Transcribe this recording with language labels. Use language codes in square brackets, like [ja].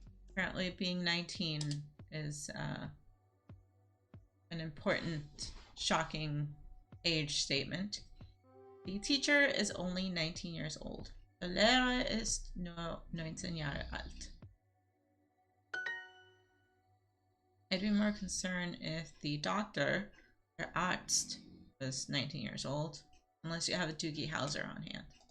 [en] Apparently being 19 is an important, shocking age statement. The teacher is only 19 years old. [de] Der Lehrer ist nur 19 Jahre alt. [en] I'd be more concerned if the doctor, or Arzt, was 19 years old, unless you have a Doogie Howser on hand.